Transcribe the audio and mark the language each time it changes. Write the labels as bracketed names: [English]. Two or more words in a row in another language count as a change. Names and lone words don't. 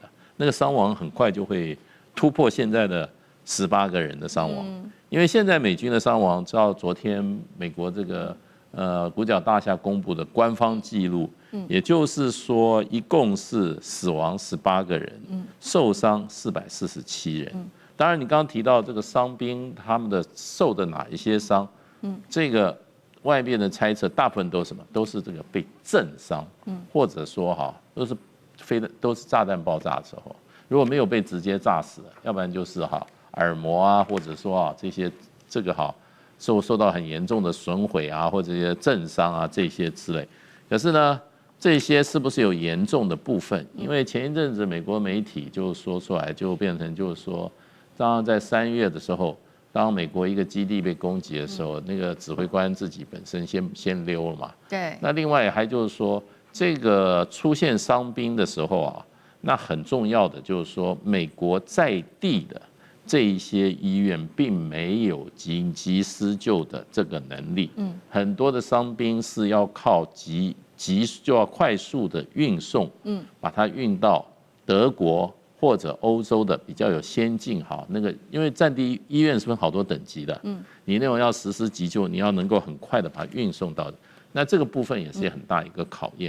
[Chinese] 那個傷亡很快就會突破現在的18個人的傷亡，因為現在美軍的傷亡，照昨天美國這個五角大廈公布的官方記錄，也就是說一共是死亡18個人，受傷447人。當然，你剛剛提到這個傷兵他們的受的哪一些傷，這個外面的猜測大部分都是什麼？都是這個被震傷，或者說都是炸彈爆炸的時候，如果沒有被直接炸死，要不然就是耳膜啊，或者說這些受到很嚴重的損毀啊，或者這些震傷啊這些之類。可是呢，這些是不是有嚴重的部分？因為前一陣子美國媒體就說出來，就變成就是說，當在3月的時候，當美國一個基地被攻擊的時候，那個指揮官自己本身先溜了嘛。對。那另外還就是說，這個出現傷兵的時候那很重要的就是說，美國在地的這一些醫院並沒有緊急施救的這個能力。很多的傷兵是要靠就要快速的運送，把它運到德國或者歐洲的比較有先進因為戰地醫院是分好多等級的，你那種要實施急救，你要能夠很快的把它運送到的，那這個部分也是很大一個考驗。